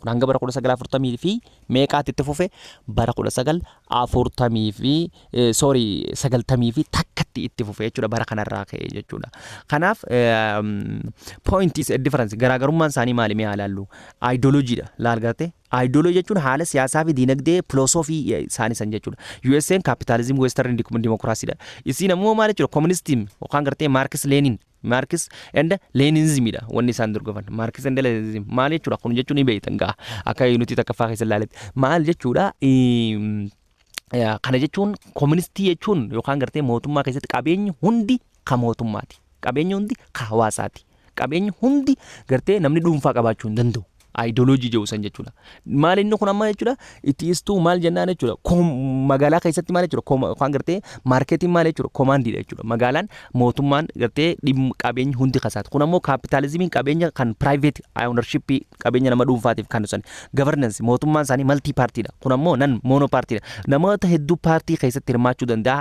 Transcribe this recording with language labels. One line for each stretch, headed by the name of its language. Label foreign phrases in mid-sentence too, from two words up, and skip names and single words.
Oromo: kun hanga bara 1940 fi meeqaatti itti fufe bara 1940 fi 90 fi takkatti itti fufe jechuudha bara kanarraa ka'e jechuudha kanaaf
English: point is a difference
Oromo: garaagarummaan isaanii maali mee ilaallu ideology dha laal gartee ideology jechuun haala siyaasaa fi dinagdee philosophy isaanii san jechuudha USA capitalism
English: western democracy
Oromo: dha isiin ammoo maal jechuudha communism yookaan gartee
English: Marx and Leninism
Oromo: dha wanni isaan dorgofan
English: Marx and Leninism
Oromo: maal jechuudha kun jechuun beeytan gaa akka nuti takkaffaa keessa ilaaletti maal jechuudha kana jechuun communistii jechuun yookaan gartee mootummaa keessatti qabeenyi hundi ka mootummaati qabeenyi hundi ka hawaasaati qabeenyi hundi gartee namni dhuunfaa qabaachuu hin danda'u ideology jiru san jechuudha. Maal inni kun amma jechuudha
English: it is to
Oromo: maal jennaan jechuudha magaalaa keessatti maal jechuudha kan gartee marketing maal jechuudha command jechuudha. Magaalaan mootummaan gartee qabeenyi hundi kasaatu. Kun ammoo capitalismiin qabeenya kan
English: private ownership
Oromo: qabeenya nama dhuunfaatiif kan san governance mootummaan isaanii
English: multi party
Oromo: dha. Kun ammoo nan
English: mono party
Oromo: dha. Namoota hedduu party keessatti hirmaachuu danda'a.